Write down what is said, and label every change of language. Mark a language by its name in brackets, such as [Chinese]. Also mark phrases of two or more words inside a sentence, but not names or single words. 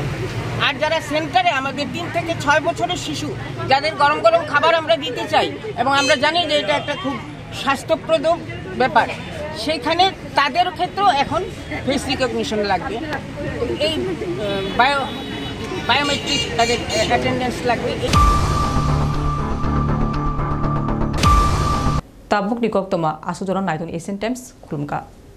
[Bangla] আর যারা সেন্টারে আমাদের 3 থেকে 6 বছরের শিশু যাদের গরম গরম খাবার আমরা দিতে চাই এবং আমরা জানি যে এটা একটা খুব স্বাস্থ্যপ্রদ ব্যাপার, সেইখানে তাদের ক্ষেত্রেও এখন [English] face recognition [Bangla] লাগবে, এই বায়োমেট্রিক তাদের অ্যাটেন্ডেন্স লাগবে। [Kok Borok] tabuk ni kok toma asujoron naitun Asian Times kulumka